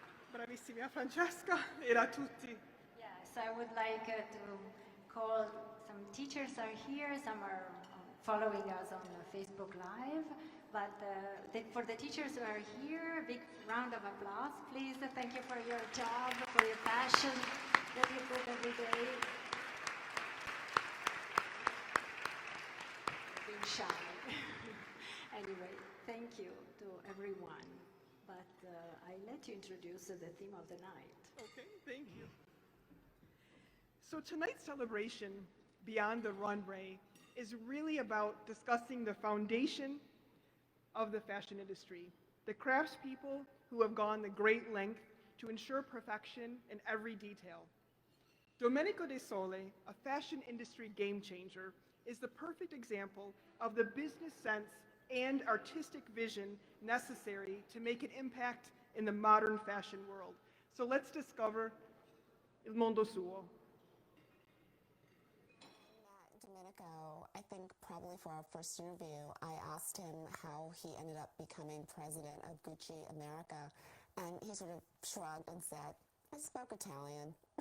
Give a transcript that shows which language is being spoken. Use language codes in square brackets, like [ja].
[it] Bravissima Francesca e a tutti. [en] Yes, I would like to call some teachers are here, some are following us on Facebook Live, but for the teachers who are here, a big round of applause, please. Thank you for your job, for your passion that you put every day. Being shy. Anyway, thank you to everyone. But I let you introduce the theme of the night. Okay, thank you. So tonight's celebration, Beyond the Runway, is really about discussing the foundation of the fashion industry, the craftspeople who have gone the great length to ensure perfection in every detail. Domenico De Sole, a fashion industry game changer, is the perfect example of the business sense and artistic vision necessary to make an impact in the modern fashion world. So let's discover [it] il mondo suo. [en] Domenico, I think probably for our first interview, I asked him how he ended up becoming president of Gucci America, and he sort of shrugged and said, I spoke Italian.